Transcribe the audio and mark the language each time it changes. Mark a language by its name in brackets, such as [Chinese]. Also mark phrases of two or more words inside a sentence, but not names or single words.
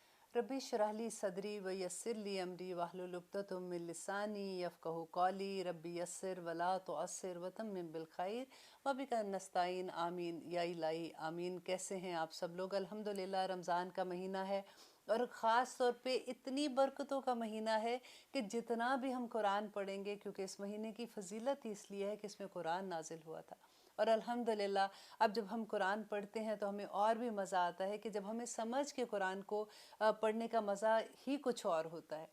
[Arabic] رب اشرح لي صدري ويسر لي أمري واحلل عقدة من لساني يفقهوا قولي رب يسر ولا تعسر وتمم بالخير وبك نستعين آمين يا إلهي آمين. [Hindi] कैसे हैं आप सब लोग? अल्हम्दुलिल्लाह रमज़ान का महीना है और ख़ास तौर पे इतनी बरकतों का महीना है कि जितना भी हम कुरान पढ़ेंगे, क्योंकि इस महीने की फ़जीलत ही इसलिए है कि इसमें कुरान नाजिल हुआ था। और अल्हम्दुलिल्लाह अब जब हम कुरान पढ़ते हैं तो हमें और भी मज़ा आता है कि जब हमें समझ के कुरान को पढ़ने का मज़ा ही कुछ और होता है।